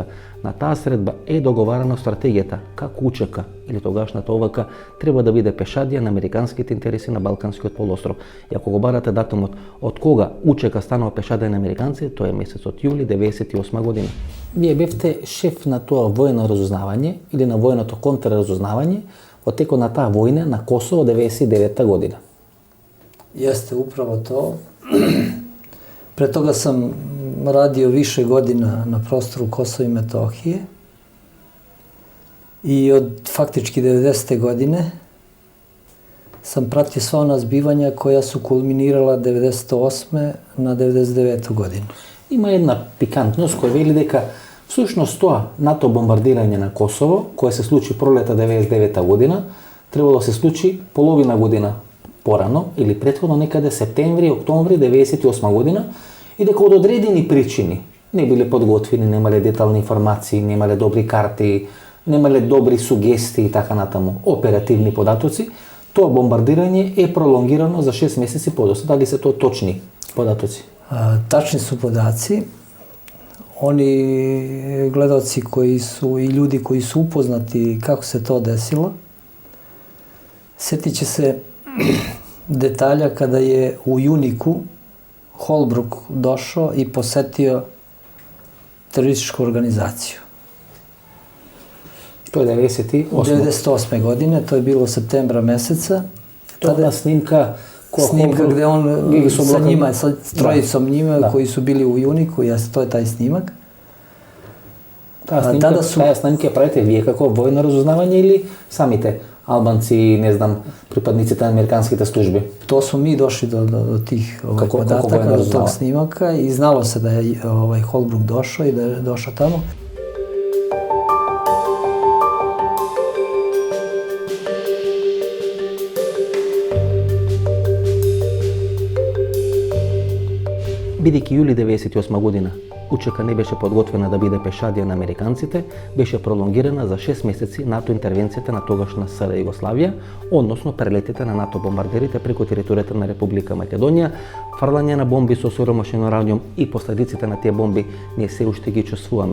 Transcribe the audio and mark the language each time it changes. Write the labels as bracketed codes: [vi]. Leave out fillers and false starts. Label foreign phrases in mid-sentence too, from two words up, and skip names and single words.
[mk] На таа средба е договарана стратегијата како УЧК или тогашната ОВК треба да биде пешадија на американските интереси на Балканскиот полуостров. И ако го барате датумот од кога УЧК станува пешадија на американци, тоа е месецот јули 98 година. Вие бевте шеф на тоа воено разузнавање или на военото контрразузнавање во текот на таа војна на Косово 99 година. [sr] Jeste upravo to. Pre toga sam radio više godina na prostoru Kosova i Metohije i od faktički 90. godine sam pratio sva ona zbivanja koja su kulminirala 98. na 99. godinu. [mk] Има една пикантност која вели дека всушност тоа НАТО бомбардирање на Косово, кое се случи пролета 99 година, требало да се случи половина година порано или претходно некаде септември, октомври 98 година и дека од одредени причини не биле подготвени, немале детални информации, немале добри карти, немале добри сугестии и така натаму, оперативни податоци, тоа бомбардирање е пролонгирано за 6 месеци подоцна. Дали се тоа точни податоци? [sr] Tačni su podaci. Oni gledaoci koji su i ljudi koji su upoznati kako se to desilo, sjetit će se detalja kada je u Juniku Holbruk došao i posetio terorističku organizaciju. To je 98. godine, to je bilo septembra meseca. To je snimka gde on sa njima, sa trojicom njima koji su bili u Juniku, to je taj snimak. [mk] Таа снимка правите вие како војно разузнавање или самите албанци, не знам, припадниците на американските служби? [sr] To smo mi došli do tih podataka, do tog snimaka i znalo se da je Holbruk došao i da je došao tamo. [mk] Бидејќи јули 98 година УЧК не беше подготвена да биде пешадија на американците, беше пролонгирана за 6 месеци НАТО интервенцијата на тогашна СР Југославија, односно прелетите на НАТО бомбардерите преку територијата на Република Македонија, фрлање на бомби со сиромашен радиум и последиците на тие бомби ние се уште ги чувствуваме.